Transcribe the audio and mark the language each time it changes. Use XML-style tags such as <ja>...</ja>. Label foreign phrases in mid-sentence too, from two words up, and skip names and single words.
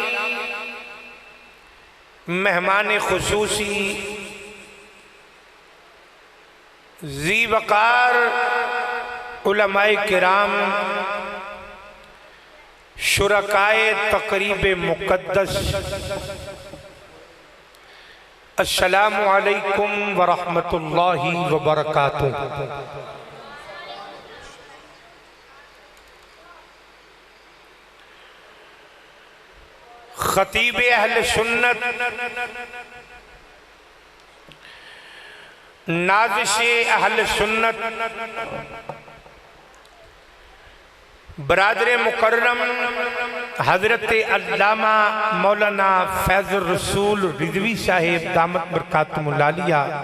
<ur>مہمان خصوصی ذی وقار علمائے کرام شرکائے تقریب مقدس</ur> <ar>السلام عليكم ورحمة الله وبركاته.</ar> <ur>خطیب اہل سنت نازش اہل سنت برادر مکرم حضرت علامہ مولانا فیض الرسول رضوی صاحب</ur> <ar>دامت بركاتهم العالية</ar>